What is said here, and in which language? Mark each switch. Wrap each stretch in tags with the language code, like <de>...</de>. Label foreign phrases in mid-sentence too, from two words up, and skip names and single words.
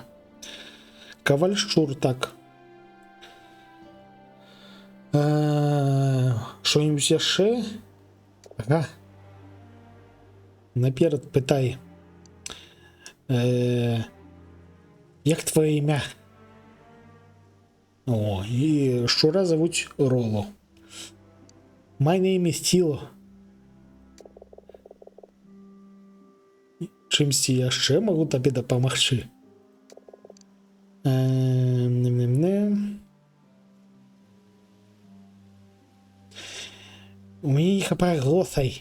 <be>Каваль-шчур, так. Што-нибудь яшчэ? Ага. Наперад пытай. Як твоё імя? О, і шчура завуць Роло.</be> <en>My name is Тило.</en> <be>Чымсьці яшчэ магу табе дапамагчы? У мяне не хапае голосай.</be>